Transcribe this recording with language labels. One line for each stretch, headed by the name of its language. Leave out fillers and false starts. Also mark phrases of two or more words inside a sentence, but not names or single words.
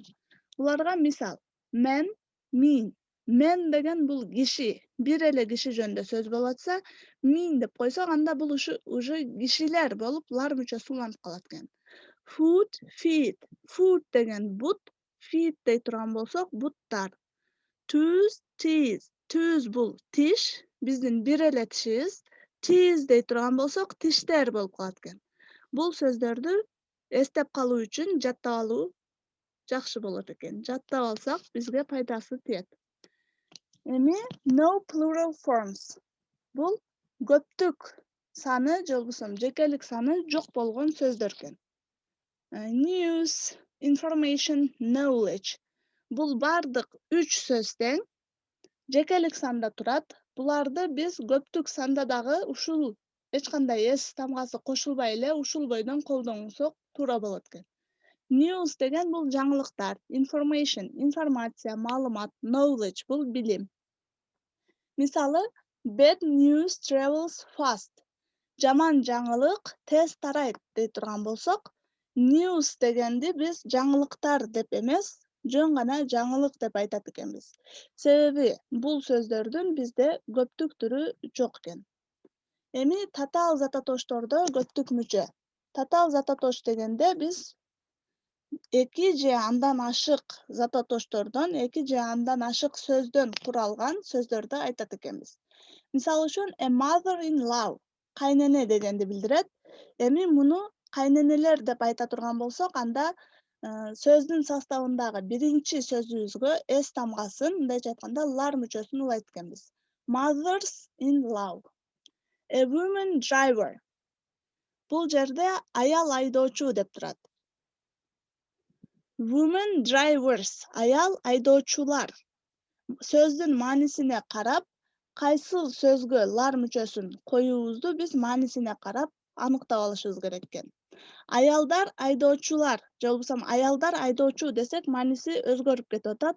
Kyrgyz: Буларга мисал
English: man, mean.
Kyrgyz: Man деген бул киши, бир эле киши жөнүндө сөз болуп атса, mean деп койсок, анда бул уже кишилер болуп лар мүчөсү уланып калат экен.
English: Food, feed.
Kyrgyz: Food деген бут, feed дей турган болсок, буттар.
English: Tooth, teeth.
Kyrgyz: Tooth бул тиш, биздин бир эле тишибиз. Teeth дей турган болсок, тиштер болуп калат экен. Бул сөздөрдү эстеп калуу үчүн жаттап алуу жакшы болот экен. Жаттап алсак, бизге пайдасы тиет. Эми
English: no plural forms.
Kyrgyz: Бул көптүк саны же болбосо жекелик саны жок болгон сөздөр экен.
English: News, information, knowledge.
Kyrgyz: Бул бардык 3 сөз тең, жекелик санда турат. Буларды биз көптүк санда дагы ушул эч кандай s тамгасы кошулбай эле ушул бойдон колдонсок туура болот экен. News деген бул жаңылыктар, information, информация, маалымат, knowledge бул билим. Мисалы,
English: bad news travels fast.
Kyrgyz: Жаман жаңылык тез тарайт дей турган болсок, news дегенди биз жаңылыктар деп эмес, жөн гана жаңылык деп айтат экенбиз. Себеби бул сөздөрдүн бизде көптүк түрү жок экен. Эми татаал зататоштордо көптүк мүчө. Татаал зататош дегенде биз эки же андан ашык зататоштордон, эки же андан ашык сөздөн куралган сөздөрдү айтат экенбиз. Мисалы үчүн
English: a mother in law
Kyrgyz: кайнене дегенди билдирет. Эми муну кайненелер деп айта турган болсок, анда сөздүн составындагы биринчи сөзүбүзгө s тамгасын, мындайча айтканда лар мүчөсүн улайт экенбиз.
English: Mothers in law. A woman driver.
Kyrgyz: Бул жерде аял айдоочу деп турат.
English: Women drivers.
Kyrgyz: Аял айдоочулар. Сөздүн маанисине карап, кайсыл сөзгө лар мүчөсүн коюубузду биз маанисине карап аныктап алышыбыз керек экен. Аялдар айдоочулар же болбосо аялдар айдоочу десек мааниси өзгөрүп кетип атат.